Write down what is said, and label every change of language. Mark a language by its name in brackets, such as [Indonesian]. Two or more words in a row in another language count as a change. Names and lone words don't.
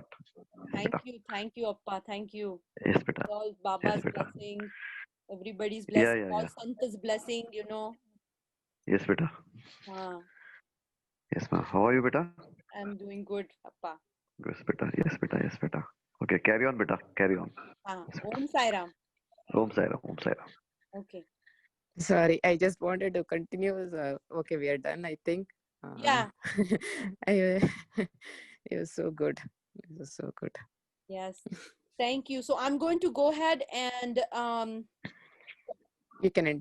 [English] Thank you, Appa. Thank you. Yes, beta. All Baba's blessing, everybody's Yeah, blessing, all yeah. Santa's blessing, you know. Yes, beta. Yes, ma. How are you, beta? I'm doing good, Appa. Yes, beta. Yes, beta. Okay, carry on, beta. Carry on. [Sanskrit] Om Sai Ram. Om Sai Ram. Om Sai Ram. [English] Okay. Sorry, I just wanted to continue. Okay, we are done, I think. Yeah. It was so good. It was so good. Yes. Thank you. So I'm going to go ahead and You can end